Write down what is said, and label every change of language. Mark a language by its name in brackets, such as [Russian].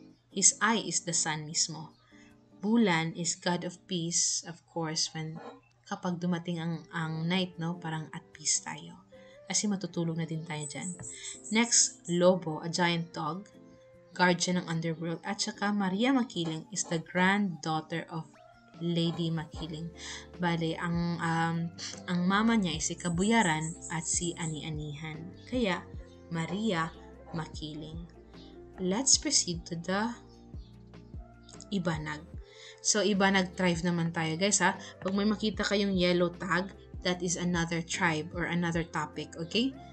[English] His eye is the sun mismo. Bulan is god of peace, of course, [Filipino] kapag dumating ang [English] night, no, [Filipino] parang at peace tayo. Kasi matutulog na din tayo dyan. [English] Next, Lobo, a giant dog, guardian ng underworld, [Filipino] at saka [English] Maria Makiling is the granddaughter of Lady Makiling. [Filipino] Bale, ang mama niya ay si Kabuyaran at si Ani-Anihan. Kaya, Maria Makiling. [English] Let's proceed to the Ibanag. So, Ibanag tribe [Filipino] naman tayo, [English] guys, ha. [Filipino] Pag may makita kayong [English] yellow tag, that is another tribe or another topic, okay?